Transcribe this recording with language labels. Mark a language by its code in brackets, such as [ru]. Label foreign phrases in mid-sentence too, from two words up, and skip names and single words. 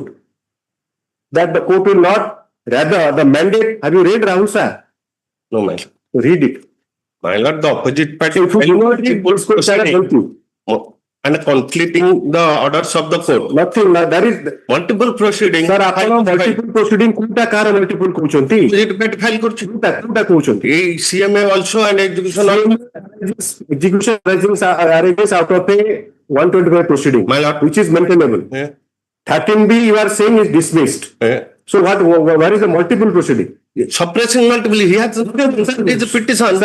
[en] That the court will not, rather the mandate. Have you read, Rahul sir? No, my lord. Read it. My lord, the opposite party If you do not read, this court shall help you. And conflicting the orders of the court. Nothing. There is multiple proceeding. [or] Sir, ଆପଣ [en] multiple proceeding [or] କୋଉଟା କାହାର multiple କହୁଛନ୍ତି? File କରୁଛି କୋଉଟା କହୁଛନ୍ତି? [en] CMA also and execution arises out of a 125 proceeding, my lord, which is maintainable. 13B you are saying is dismissed. So where is the multiple proceeding? Suppressing multiple. He has it's a petition.